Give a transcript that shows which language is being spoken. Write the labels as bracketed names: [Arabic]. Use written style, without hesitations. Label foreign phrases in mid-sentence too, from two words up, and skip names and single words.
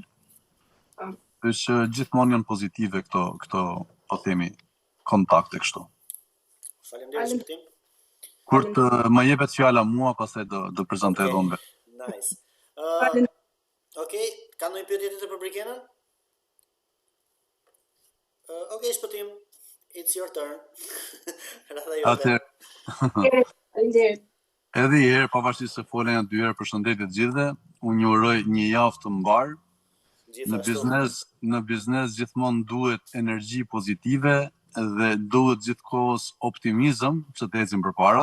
[Albanian] Është gjithmonë janë pozitive këto po themi kontakte kështu. Faleminderit shpëtim. Kur të më jepet fjala mua, pastaj do prezantoj edhe unë. Nice. Okej, ka ndonjë pyetje tjetër për Brikenën? Okej, shpëtim. [English] It's your turn. [Albanian] Faleminderit. Edhe herë, pavarësisht se folen janë 2 herë, përshëndetje të gjithëve. Unë ju uroj një javë të mbar. Në biznes gjithmonë duhet energji pozitive dhe duhet gjithkohës optimizëm që të ecim përpara.